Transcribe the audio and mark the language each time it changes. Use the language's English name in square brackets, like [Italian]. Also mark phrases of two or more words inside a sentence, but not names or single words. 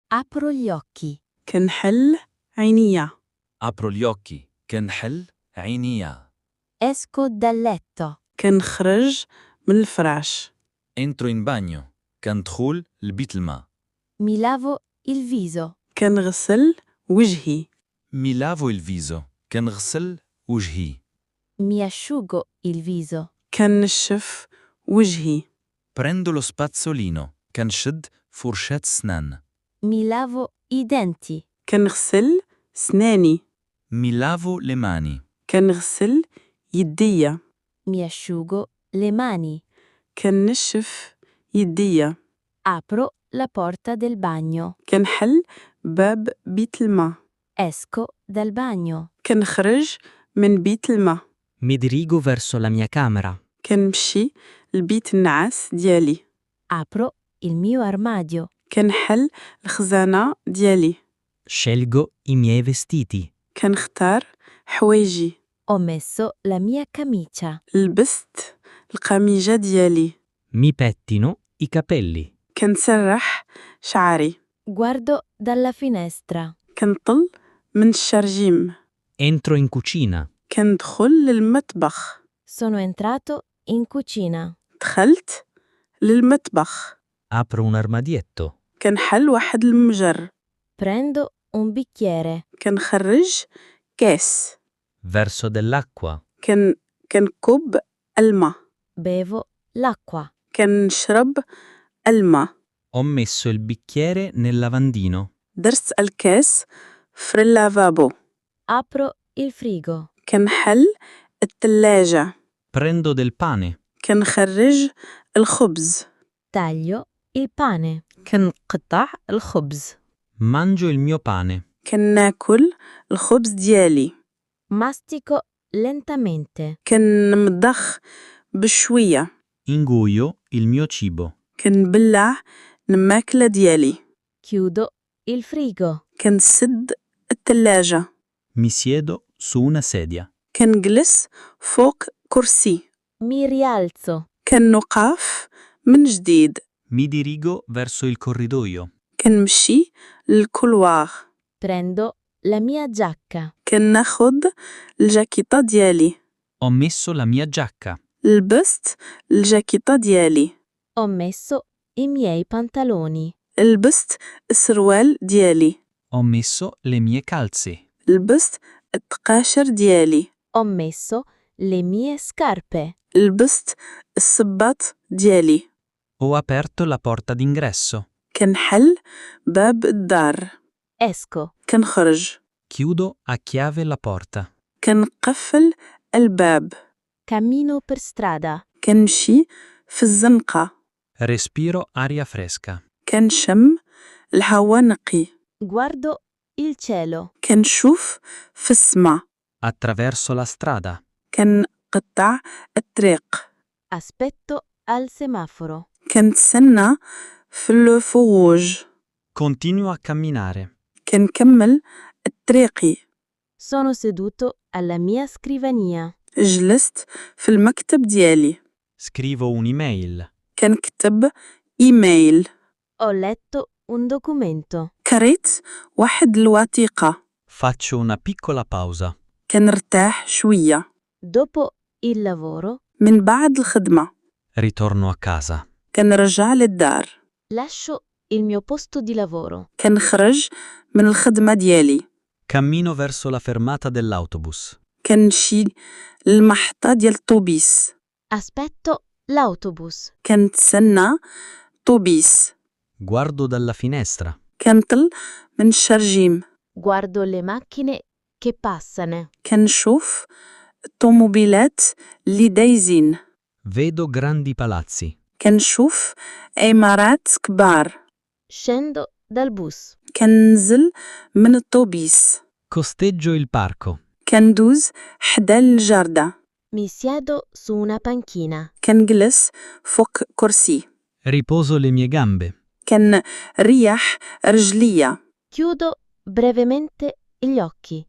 [Italian] Apro gli occhi. [Arabic] كنحل عينيا. [Italian] Apro gli occhi. [Arabic] كنحل عينيا. [Italian] Esco dal letto. [Arabic] كنخرج من الفراش. [Italian] Entro in bagno. [Arabic] كندخل لبيت الماء. [Italian] Mi lavo il viso. [Arabic] كنغسل وجهي. [Italian] Mi lavo il viso. [Arabic] كنغسل وجهي. [Italian] Mi asciugo il viso. [Arabic] كنشف وجهي. [Italian] Prendo lo spazzolino. [Arabic] كنشد فرشاة سنان. [Italian] Mi lavo i denti. [Arabic] كنغسل سناني. [Italian] Mi lavo le mani. [Arabic] كنغسل يديا. [Italian] Mi asciugo le mani. [Arabic] كنشف يديا. [Italian] Apro la porta del bagno. [Arabic] كنحل باب بيت الماء. [Italian] Esco dal bagno. [Arabic] كنخرج من بيت الماء. [Italian] Mi dirigo verso la mia camera. [Arabic] كنمشي لبيت النعاس ديالي. [Italian] Apro il mio armadio. [Arabic] كنحل الخزانة ديالي. [Italian] Scelgo i miei vestiti. [Arabic] كنختار حوايجي. [Italian] Ho messo la mia camicia. [Arabic] لبست القميجة ديالي. [Italian] Mi pettino i capelli. [Arabic] كنسرح شعري. [Italian] Guardo dalla finestra. [Arabic] كنطل من الشرجيم. [Italian] Entro in cucina. [Arabic] كندخل للمطبخ. [Italian] Sono entrato in cucina. [Arabic] دخلت للمطبخ. [Italian] Apro un armadietto. [Arabic] كنحل واحد المجر. [Italian] Prendo un bicchiere. [Arabic] كنخرج كاس. [Italian] Verso dell'acqua. [Arabic] كنكب الماء. [Italian] Bevo l'acqua. [Arabic] كنشرب الماء. [Italian] Ho messo il bicchiere nel lavandino. [Arabic] درت الكاس في اللافابو. [Italian] Apro il frigo. [Arabic] كنحل الثلاجة. [Italian] Prendo del pane. [Arabic] كنخرج الخبز. [Italian] Taglio il pane. [Arabic] كنقطع الخبز. [Italian] Mangio il mio pane. [Arabic] كناكل الخبز ديالي. [Italian] Mastico lentamente. [Arabic] كنمضخ بشوية. [Italian] Inguio il mio cibo. [Arabic] كنبلع الماكلة ديالي. [Italian] Chiudo il frigo. [Arabic] كنسد الثلاجة. [Italian] Mi siedo su una sedia. [Arabic] كنجلس فوق كرسي. [Italian] Mi rialzo. [Arabic] كنوقف من جديد. [Italian] Mi dirigo verso il corridoio. [Arabic] كنمشي للكولواغ. [Italian] Prendo la mia giacca. [Arabic] كناخد الجاكيطة ديالي. [Italian] Ho messo la mia giacca. [Arabic] لبست الجاكيطة ديالي. [Italian] Ho messo i miei pantaloni. [Arabic] لبست السروال ديالي. [Italian] Ho messo le mie calze. [Arabic] لبست التقاشر ديالي. [Italian] Ho messo le mie scarpe. [Arabic] لبست الصباط ديالي. [Italian] Ho aperto la porta d'ingresso. [Arabic] كنحل باب الدار. [Italian] Esco. [Arabic] كنخرج. [Italian] Chiudo a chiave la porta. [Arabic] كنقفل الباب. [Italian] Cammino per strada. [Arabic] كنمشي في الزنقة. [Italian] Respiro aria fresca. [Arabic] كنشم الهوا نقي. [Italian] Guardo il cielo. [Arabic] كنشوف في السما. [Italian] Attraverso la strada. [Arabic] كنقطع الطريق. [Italian] Aspetto al semaforo. [Arabic] كنتسنى في الفروج. [Italian] Continuo a camminare. [Arabic] كنكمل طريقي. [Italian] Sono seduto alla mia scrivania. [Arabic] جلست في المكتب ديالي. [Italian] Scrivo un'email. [Arabic] كنكتب إيميل. [Italian] Ho letto un documento. [Arabic] قريت واحد الوثيقة. [Italian] Faccio una piccola pausa. [Arabic] كنرتاح شوية. [Italian] Dopo il lavoro, [Arabic] من بعد الخدمة. [Italian] Ritorno a casa. [Arabic] كنرجع للدار. [Italian] lascio il mio posto di lavoro. [Arabic] كنخرج من الخدمة ديالي. [Italian] Cammino verso la fermata dell'autobus. [Arabic] كنمشي للمحطة ديال الطوبيس. [Italian] Aspetto l'autobus. [Arabic] كنتسنى طوبيس. [Italian] Guardo dalla finestra. [Arabic] كنطل من الشرجيم. [Italian] Guardo le macchine che passano. [Arabic] كنشوف الطوموبيلات اللي دايزين. [Italian] Vedo grandi palazzi. [Arabic] كنشوف عمارات كبار. [Italian] Scendo dal bus. [Arabic] كننزل من الطوبيس. [Italian] Costeggio il parco. [Arabic] كندوز حدا الجردة. [Italian] Mi siedo su una panchina. [Arabic] كنجلس فوق كرسي. [Italian] Riposo le mie gambe. [Arabic] كنريح رجليا. [Italian] Chiudo brevemente gli occhi.